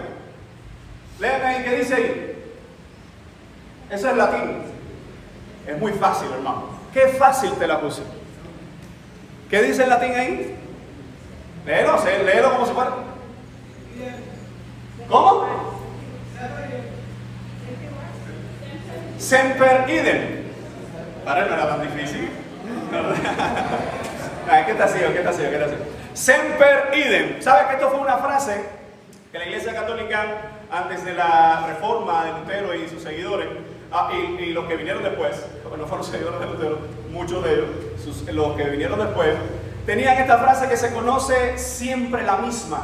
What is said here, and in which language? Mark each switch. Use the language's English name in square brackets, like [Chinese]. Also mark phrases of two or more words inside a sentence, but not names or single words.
[Spanish] Léeme ahí, ¿qué dice ahí? Eso es latín. Es muy fácil, hermano. Qué fácil te la puse. ¿Qué dice el latín ahí? Léelo como si fuera. ¿Cómo? [Latin] Semper idem. [Spanish] Para él no era tan difícil. ¿Qué te ha sido? [Latin] Semper idem. [Spanish] ¿Sabes que esto fue una frase que la Iglesia Católica, antes de la reforma de Lutero y sus seguidores, y los que vinieron después, porque no fueron seguidores de Lutero, muchos de ellos, los que vinieron después, tenían esta frase que se conoce siempre la misma.